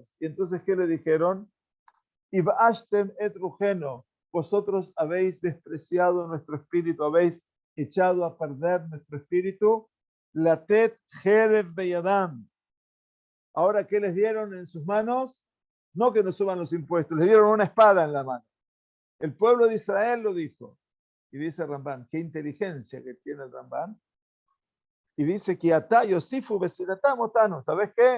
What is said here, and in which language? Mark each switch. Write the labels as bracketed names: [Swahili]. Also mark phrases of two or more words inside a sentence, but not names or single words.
[Spanish] Y entonces, ¿qué le dijeron? [Hebrew] הבאשתם את ריחנו, [Spanish] vosotros habéis despreciado nuestro espíritu, habéis echado a perder nuestro espíritu. [Hebrew] לתת חרב בידם. [Spanish] Ahora, ¿qué les dieron en sus manos? No que nos suban los impuestos, les dieron una espada en la mano. El pueblo de Israel lo dijo. Y dice Rambán, qué inteligencia que tiene el Rambán. Y dice que Atayo, Sifu, Besiratamo, ¿sabes qué?